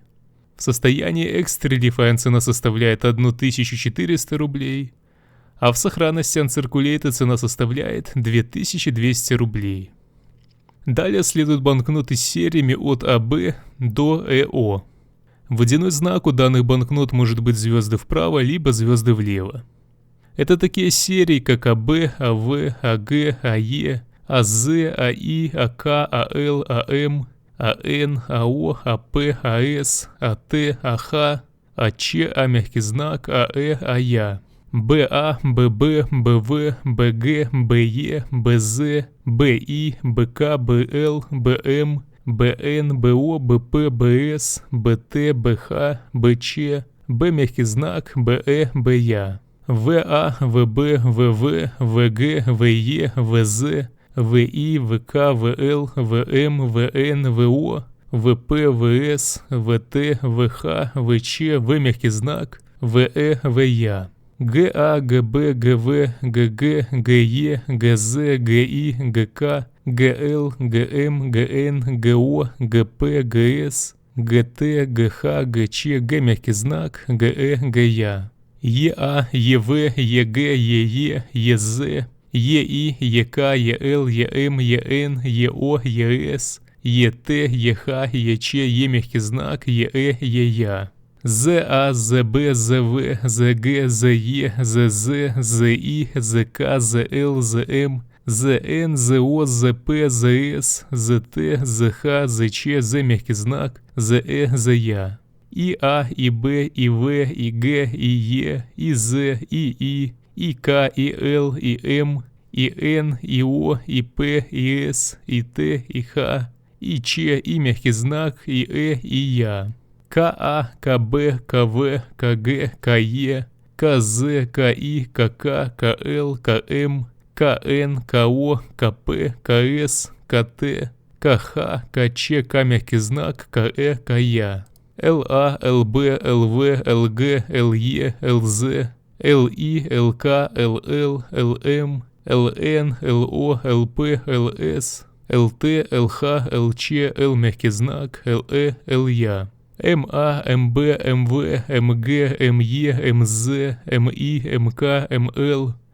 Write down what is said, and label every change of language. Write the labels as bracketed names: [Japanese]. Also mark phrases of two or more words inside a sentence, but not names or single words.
[Russian] В состоянии [English] Extra Fine [Russian] цена составляет 1400 рублей, а в сохранности Uncirculated цена составляет 2200 рублей. Далее следуют банкноты с сериями от АБ до ЭО. Водяной знак у данных банкнот может быть звезды вправо, либо звезды влево. Это такие серии, как АБ, АВ, АГ, АЕ, АЗ, АИ, АК, АЛ, АМ, АН, АО, АП, АС, АТ, АХ, АЧ, А мягкий знак, АЭ, АЯ. БА, ББ, БВ, БГ, БЕ, БЗ, БИ, БК, БЛ, БМ, БН, БО, БП, БС, БТ, БХ, БЧ, Б мягкий знак, БЭ, БЯ, ВА, ВБ, ВВ, ВГ, ВЕ, ВЗ, ВИ, ВК, ВЛ, ВМ, ВН, ВО, ВП, ВС, ВТ, ВХ, ВЧ, В мягкий знак, ВЭ, ВЯ, ГА, ГБ, ГВ, ГГ, ГЕ, ГЗ, ГИ, ГК, ГЛ, ГМ, ГН, ГО, ГП, ГС, ГТ, ГХ, ГЧ, Г мягкий знак, ГЭ, ГЯ, ЕА, ЕВ, ЕГ, ЕЕ, ЕЗ, ЕИ, ЕК, ЕЛ, ЕМ, ЕН, ЕО, ЕС, ЕТ, ЕХ, ЕЧ, Е мягкий знак, ЕЭ, ЕЯ, ЗА, ЗБ, ЗВ, ЗГ, ЗЕ, ЗЗ, ЗИ, ЗК, ЗЛ, ЗМ, ЗН, ЗО, ЗП, ЗС, ЗТ, ЗХ, ЗЧ, З мягкий знак, ЗЭ, ЗЯ, ИА, ИБ, ИВ, ИГ, ИЕ, ИЗ, ИИ, ИК, ИЛ, ИМ, ИН, ИО, ИП, ИС, ИТ, ИХ, ИЧ, И мягкий знак, ИЭ, ИЯ, КА, КБ, КВ, КГ, КЕ, КЗ, КИ, КК, КЛ, КМ, КН, КО, КП, КС, КТ, КХ, КЧ, К мягкий знак, КЭ, КЯ, ЛА, ЛБ, ЛВ, ЛГ, ЛЕ, ЛЗ, ЛИ, ЛК, ЛЛ, ЛМ, ЛН, ЛО, ЛП, ЛС, ЛТ, ЛХ, ЛЧ, Л мягкий знак, ЛЭ, ЛЯ, МА, МБ, МВ, МГ, МЕ, МЗ, МИ, МК, МЛ,